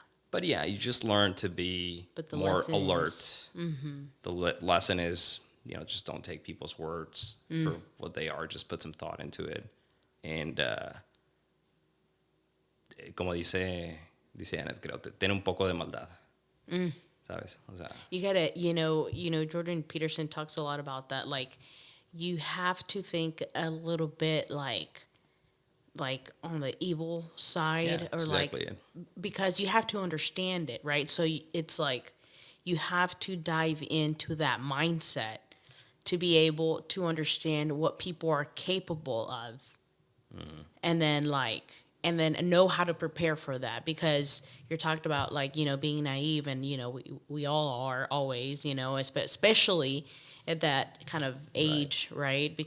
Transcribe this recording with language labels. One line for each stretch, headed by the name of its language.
English: But yeah, you just learn to be more alert. The lesson is, just don't take people's words for what they are. Just put some thought into it. And
Spanish: como dice Jeanette, creo, ten un poco de maldad. ¿Sabes? O sea,
English: You gotta, Jordan Peterson talks a lot about that. Like, you have to think a little bit like on the evil side, yeah, or that's exactly it. because you have to understand it, right? So it's like you have to dive into that mindset to be able to understand what people are capable of, and then know how to prepare for that, because you're talked about being naive, and we all are always, especially at that kind of age, right?